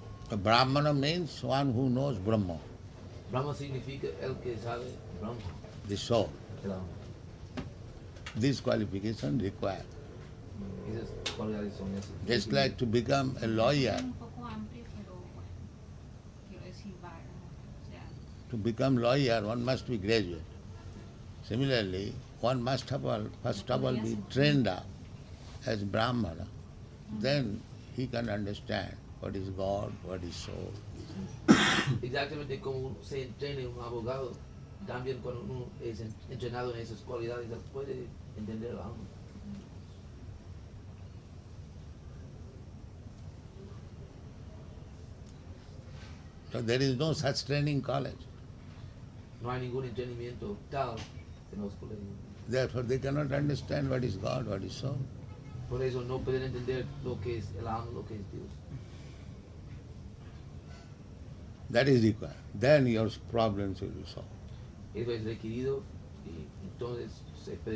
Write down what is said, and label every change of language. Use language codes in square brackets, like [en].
[en] A Brahmana means one who knows Brahma, [es] Brahma significa el que sabe Brahma, [en] the soul. [es] el alma. [en] This qualification required. [es] Esas cualidades son esas. [en] Just like to become a lawyer. [es] Un poco amplio, pero bueno, quiero decir vaga, o sea, [en] To become lawyer, one must be graduate. Similarly, one must have first of all be trained up as Brahmana. Then he can understand what is God, what is soul. [es] Exactamente como se entrena un abogado, también cuando uno es entrenado en esas cualidades, él puede entender el alma. [en] So there is no such training college. [es] No hay ningún entrenamiento tal en los colegios. [en] Therefore they cannot understand what is God, what is soul. [es] Por eso no pueden entender lo que es el alma, lo que es Dios. [en] That is required. Then your problems will be solved. [es] Eso es requerido y entonces se puede